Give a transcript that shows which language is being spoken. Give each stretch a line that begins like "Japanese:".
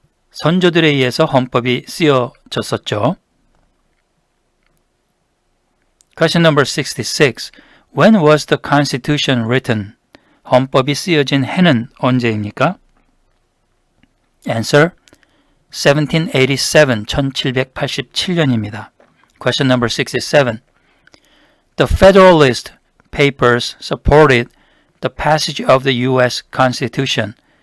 Korean: 선조들에 의해서 헌법이 쓰여졌었죠.
English: Question number 66. When was the Constitution written?
Korean: 헌법이 쓰여진 해는 언제입니까?
English: Answer. 1787,
Korean: 1787년입니다.
English: Question number 67. The Federalist Papers supported the passage of the U.S. Constitution.